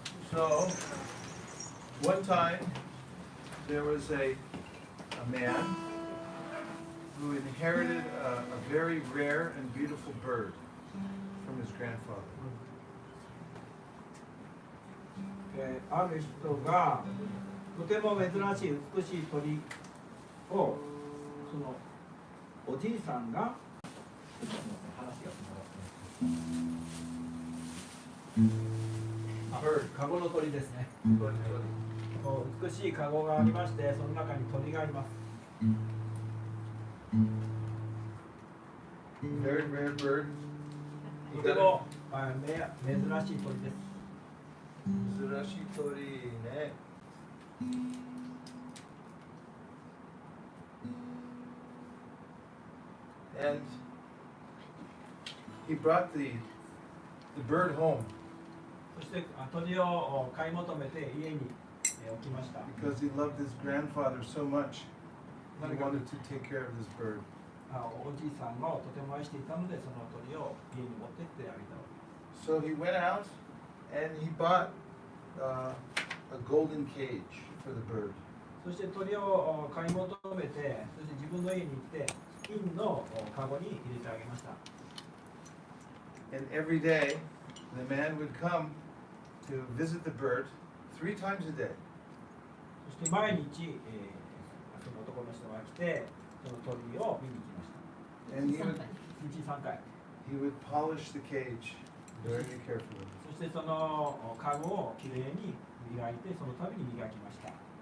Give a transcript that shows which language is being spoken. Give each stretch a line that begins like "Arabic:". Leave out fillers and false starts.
English: So, one time there was a man who inherited a very rare and beautiful bird from his grandfather.
Japanese: ある人がとても珍しい美しい鳥をそのおじいさんがカゴの鳥ですね。美しいカゴがありましてその中に鳥があります。
English: Very rare bird.
Japanese: とても珍しい鳥です。 Zurashi tori ne.
English: And he brought the bird home
Japanese: そして鳥を買い求めて家に置きました。
English: because he loved his grandfather so much. He wanted to take care of this bird.
Japanese: おじいさんがとても愛していたのでその鳥を家に持ってってあげたわけです。
English: So he went out and he bought a golden cage for the bird.
Japanese: そして鳥を買い求めて、そして自分の家に行って金のカゴに入れてあげました。
English: And every day, the man would come to visit the bird 3 times a day.
Japanese: そして毎日、その男の人が来て、その鳥を見に行きました。
English: And he would,
Japanese: 1日3回。
English: he would polish the cage very carefully.
Japanese: そしてそのカゴをきれいに磨いて、その度に磨きました。